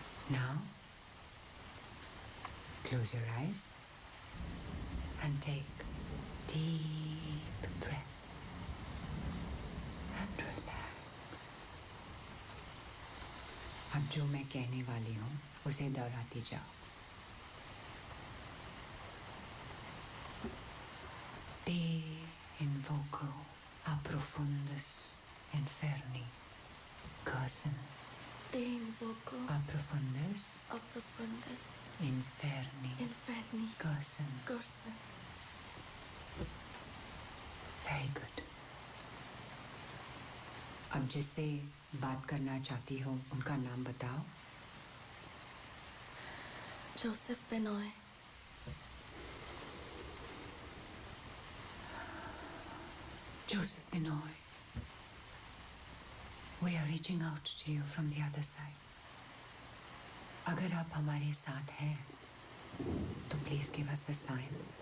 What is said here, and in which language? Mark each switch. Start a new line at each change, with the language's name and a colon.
English: Now, close your eyes and take deep breaths and relax.
Hindi: अब जो मैं कहने वाली हूँ उसे दोहराती जाओ।
Latin: Te invoco a profundus inferni, Gerson. Te invoco A profundus inferni, Gerson.
English: Very good.
Hindi: अब जिससे बात करना चाहती हो उनका नाम बताओ। Joseph Benoy.
English: Joseph Benoy, we are reaching out to you from the other side.
Hindi: अगर आप हमारे साथ हैं तो
English: please give us a sign.